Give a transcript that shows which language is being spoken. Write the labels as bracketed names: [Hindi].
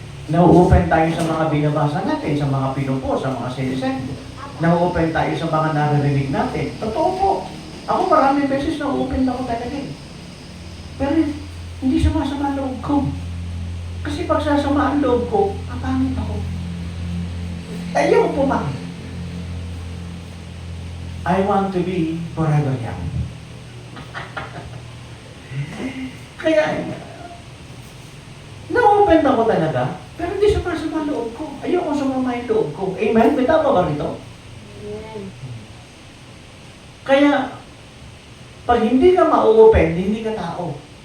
[Filipino] Na-open tayo sa mga binabasa natin, sa mga pinupo, sa mga sinisend. Na-open tayo sa mga naririnig natin. Totoo po. Ako maraming beses na-open ako talaga eh. Pero hindi sumasama ang loob ko. Kasi pag sasama ang loob ko, kapangit ako. Ayaw po ba? [English] I want to be forever young. [Filipino] Kaya, na-open ako talaga, pero hindi sumasama ang loob ko. Ayaw ko sumama yung loob ko. Amen? May tama ba rito? Amen. Kaya, pag hindi ka ma-open, hindi ka tao.